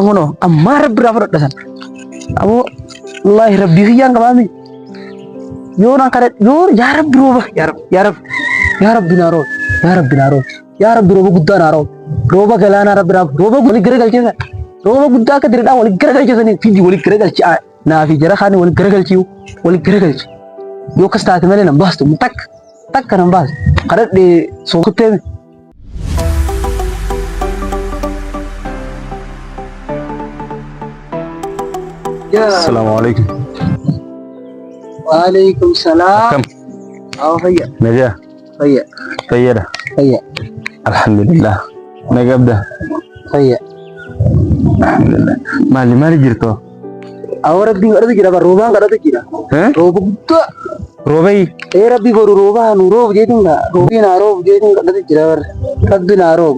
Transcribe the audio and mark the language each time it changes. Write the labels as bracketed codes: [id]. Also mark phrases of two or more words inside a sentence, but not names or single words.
[om] kunoo ammaa rabbi irraa fudhadhasan ammoo wallaahi rabbii kiyyaan qabaami yoo naan kadhe yoo yaa rabbi rooba yaa rabbi naa rooba guddaa naa rooba galaanaa rabbi naa rooba walii garagalcheessa rooba guddaa akka diridhaan walii garagalcheessanii fidii walii garagalchi naafi jara kaanii walii garagalchi yoo akkas taate malee nan baastu takka nan baastu kadhadhee sookutteemi. [ar] السلام عليكم. وعليكم السلام. [om] Kam? Aw hayya. Naja. Hayya. Fayyada. Hayya. Alhamdulillah. Nagabda. Hayya. Alhamdulillah. Mali jirto. Aw rabbi kadhatu jira bar roobaan kadhatu jira. Rooba guddaa. Roobai. Rabbi boru roobaa nu roob jeetinga roobii naa roob jeetinga kadhatu jira bar rabbi naa roobu.